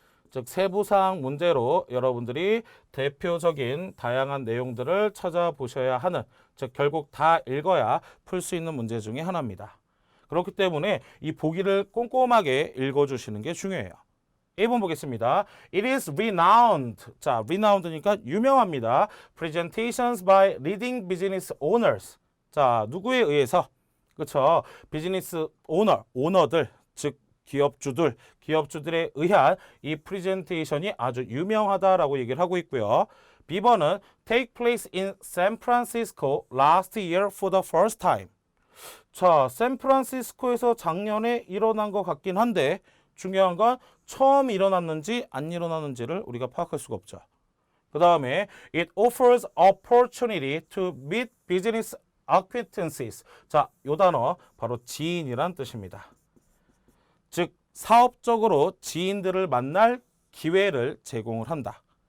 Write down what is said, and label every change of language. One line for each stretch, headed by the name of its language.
Korean: 즉 세부사항 문제로 여러분들이 대표적인 다양한 내용들을 찾아보셔야 하는, 즉 결국 다 읽어야 풀 수 있는 문제 중에 하나입니다. 그렇기 때문에 이 보기를 꼼꼼하게 읽어주시는 게 중요해요. 1번 보겠습니다.
English: It is renowned.
Korean: 자, renowned니까 유명합니다.
English: Presentations by leading business owners.
Korean: 자, 누구에 의해서? 그렇죠. 비즈니스 오너들, 즉 기업주들에 의한 이 프레젠테이션이 아주 유명하다라고 얘기를 하고 있고요. B번은
English: take place in San Francisco last year for the first time.
Korean: 자, 샌프란시스코에서 작년에 일어난 것 같긴 한데 중요한 건 처음 일어났는지 안 일어났는지를 우리가 파악할 수가 없죠. 그 다음에
English: it offers opportunity to meet business acquaintances.
Korean: 자, 요 단어 바로 지인이란 뜻입니다. 즉 사업적으로 지인들을 만날 기회를 제공을 한다.